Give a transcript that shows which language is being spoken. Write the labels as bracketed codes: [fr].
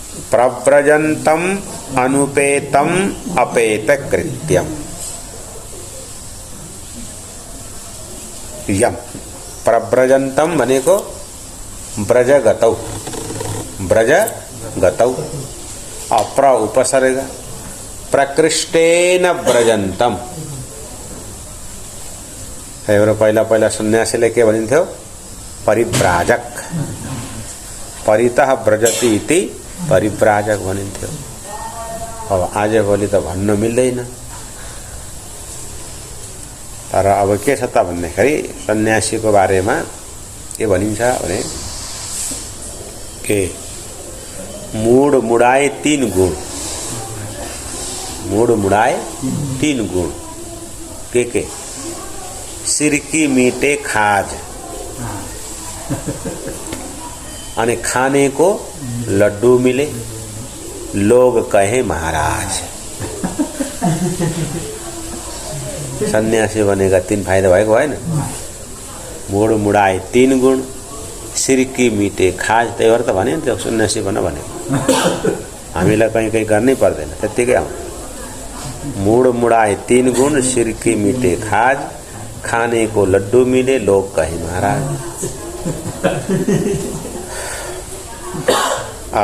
[sa] प्रव्रजन्तम अनुपेतम अपेत कृत्यम। [ne] यम प्रव्रजन्तम भनेको ब्रजगतौ, ब्रजगतौ, अप्र उपसर्ग, प्रकृष्टेन ब्रजन्तम, त्यही पहिला पहिला सन्यासीले के भनिन्थ्यो? परिव्राजक। [sa] परितः व्रजति इति परिव्राजक [ne] भनिन्थ्यो। अब आजभोलि त भन्न मिल्दैन। तर अब के छ त भन्दाखेरि सन्यासीको बारेमा के भनिन्छ भने के मूड मुडाए 3 गुण। [hi] मूड मुडाए 3 गुण के सिरकी मीठे खाज अनि खाने को लड्डू मिले, लोग कहे महाराज। सन्यासी बनेगा [ne] 3 फाइदा भएको भएन? [hi] मूड मुडाए 3 गुण, सिरकी मीठे खाज। [ne] त्यही भएर त भने नि त्यो सन्यासी बन भनेको। हामीलाई कहीँ गर्नै पर्दैन, त्यत्तिकै आउँछ। [hi] मूड मुडाए 3 गुण, सिरकी मीठे खाज, खाने को लड्डू मिले, लोग कहे महाराज।